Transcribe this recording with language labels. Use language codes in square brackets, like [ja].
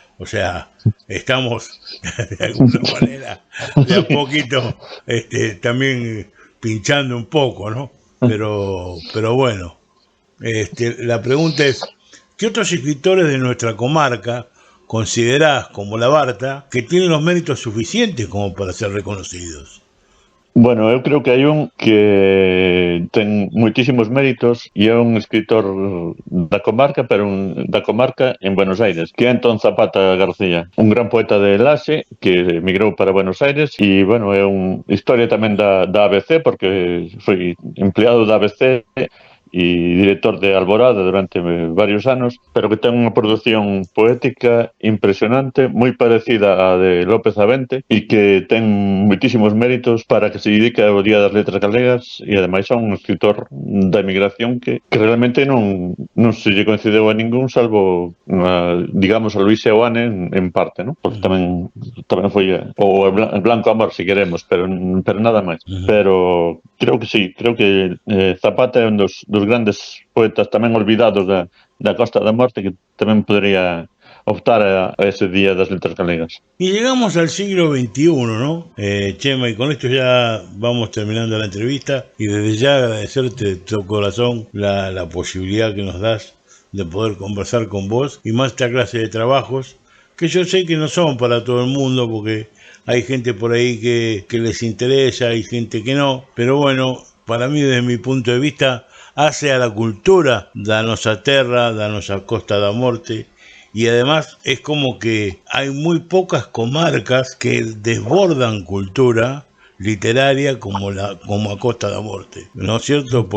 [es] O sea, estamos de alguna manera, de a poquito, también pinchando un poco, ¿no? Pero bueno, La pregunta es, ¿qué otros escritores de nuestra comarca considerás, como la Barta, que tienen los méritos suficientes como para ser reconocidos? [gl] Bueno, eu creo que hai un que ten moitísimos méritos e é un escritor da comarca, pero da comarca en Buenos Aires, que é Antón Zapata García, un gran poeta de Laxe que emigrou para Buenos Aires e, bueno, é unha historia tamén da ABC, porque foi empleado da ABC e director de Alborada durante varios anos, pero que ten unha produción poética impresionante, moi parecida á de López Avente, e que ten moitísimos méritos para que se dedique ao Día das Letras Galegas, e ademais é un escritor da emigración que realmente non se lle concedeu a ningún, salvo, digamos, a Luis Seoane en parte, ¿no? Porque tamén foi o Blanco Amor, si queremos, pero nada máis. Pero creo que sí, creo que Zapata é un dos grandes poetas tamén olvidados da Costa da Morte, que tamén podría optar a ese Día das Letras Galegas. [es] Y llegamos al siglo XXI, ¿no? Chema, y con esto ya vamos terminando la entrevista, y desde ya agradecerte de todo corazón la posibilidad que nos das de poder conversar con vos, y más esta clase de trabajos, que yo sé que no son para todo el mundo, porque hay gente por ahí que les interesa, hay gente que no, pero bueno, para mí, desde mi punto de vista, hace a la cultura [gl] da nosa terra, da nosa Costa da Morte, [es] y además es como que hay muy pocas comarcas que desbordan cultura literaria como a Costa da Morte, ¿no es cierto?